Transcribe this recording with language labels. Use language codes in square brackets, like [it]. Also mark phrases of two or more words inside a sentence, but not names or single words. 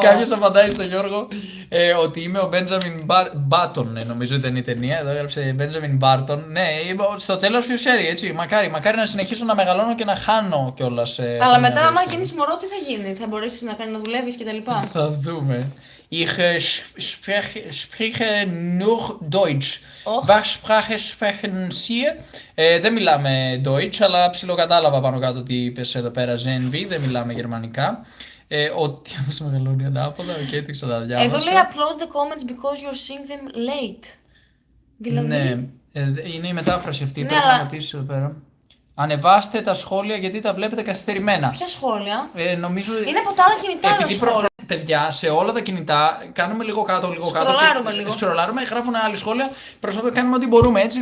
[el] Κάποιος απαντάει στον Γιώργο ότι είμαι ο Benjamin Button, νομίζω ήταν η ταινία. Εδώ έγραψε Benjamin Barton. Ναι, στο τέλος ποιος ξέρει, έτσι. Μακάρι να συνεχίσω να μεγαλώνω και να χάνω κιόλας. Αλλά μετά, άμα γίνεις μωρό, τι θα γίνει, θα μπορέσεις να δουλεύεις κτλ. Θα δούμε. [de] Ich spreche nur Deutsch. Was Sprache sprechen Sie? [el] Δεν μιλάμε Deutsch, αλλά ψιλοκατάλαβα πάνω κάτω τι είπες εδώ πέρα, ZNV, δεν μιλάμε γερμανικά. Ότι όμως μεγαλώνει ανάποδα, οκ, το ξαναδιάβασα. Εδώ λέει [en] upload the comments because you're seeing them late. [el] Δηλαδή... Ναι, είναι η μετάφραση αυτή, πρέπει να πατήσεις εδώ πέρα. Ανεβάστε τα σχόλια γιατί τα βλέπετε καθυστερημένα. Ποια σχόλια? Νομίζω... Είναι από τα άλλα κινητά τα σχόλια. Παιδιά, σε όλα τα κινητά κάνουμε λίγο κάτω, λίγο κάτω. Σκρολάρουμε, γράφουν άλλοι σχόλια. Προσπαθούμε να κάνουμε ό,τι μπορούμε έτσι.